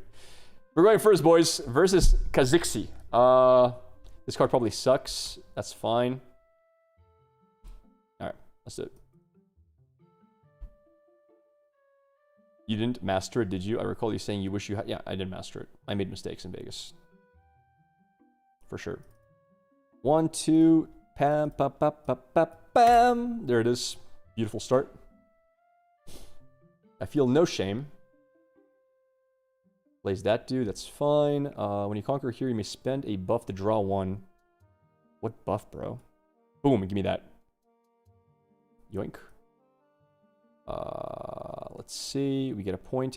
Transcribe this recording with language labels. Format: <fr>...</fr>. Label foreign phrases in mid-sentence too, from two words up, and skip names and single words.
<en>We're going first, boys, versus Kha'Zixi. This card probably sucks. That's fine. Alright, let's do it. You didn't master it, did you? I recall you saying you wish you had... Yeah, I didn't master it. I made mistakes in Vegas. For sure. 1, 2, pam, pa, pa, pa, pa, pam. There it is. Beautiful start. I feel no shame. Plays that dude, that's fine. When you conquer here, you may spend a buff to draw 1. What buff, bro? Boom, give me that. Yoink. Let's see, we get a point.</en>